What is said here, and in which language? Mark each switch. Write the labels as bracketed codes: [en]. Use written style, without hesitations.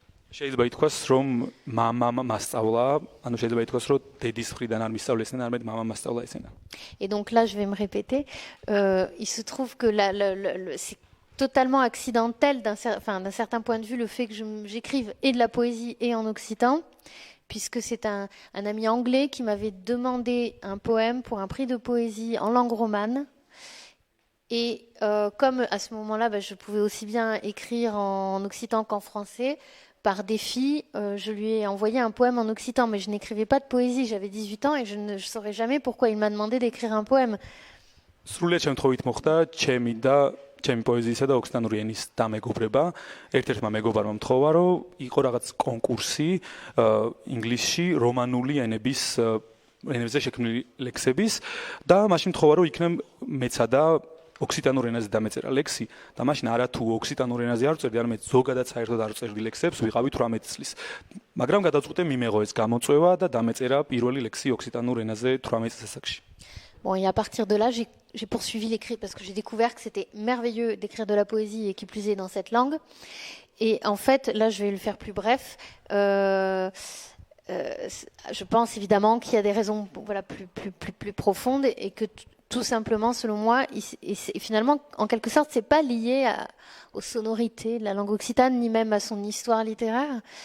[ka] შეიძლება ითქვას, რომ მამამ მასწავლა, ანუ შეიძლება ითქვას, რომ დედის მხრიდან არ მისწავლე ესენა, არამედ მამამ მასწავლა ესენა. [fr] Et donc là, je vais me répéter. Il se trouve que c'est totalement accidentel d'un certain point de vue le fait que j'écrive et de la poésie et en occitan, puisque c'est un ami anglais qui m'avait demandé un poème pour un prix de poésie en langue romane. Et comme à ce moment-là, je pouvais aussi bien écrire en occitan qu'en français, par défi, je lui ai envoyé un poème en occitan, mais je n'écrivais pas de poésie, j'avais 18 ans et je ne saurais jamais pourquoi il m'a demandé d'écrire un poème. [ka] სრულიად შემთხვევით მოხდა ჩემი და ჩემი პოეზიისა და ოქსიტანური ენის დამეგობრება. ერთ-ერთმა მეგობარმა მთხოვა, რომ იყო რაღაც კონკურსი ინგლისში რომანული ენებზე შექმნილი ლექსების და მაშინ მთხოვა, რომ იქნებ მეცადა ოქსიტანურ ენაზე დამეწერა ლექსი და მაშინ არათუ ოქსიტანურ ენაზე არ წერდი, არამედ ზოგადად საერთოდ არ წერდი ლექსებს, ვიყავი 18 წლის. მაგრამ გადაწყვიტე მიმეღო ეს გამოწვევა და დამეწერა პირველი ლექსი ოქსიტანურ ენაზე 18 წლის ასაკში. [fr] Bon, et à partir de là, j'ai poursuivi l'écrit parce que j'ai découvert que c'était merveilleux d'écrire de la poésie et qui plus est dans cette langue. Et en fait, là, je vais le faire plus bref. Je pense évidemment qu'il y a des raisons plus profondes et que tout simplement, selon moi, et finalement, en quelque sorte, c'est pas lié aux sonorités de la langue occitane ni même à son histoire littéraire.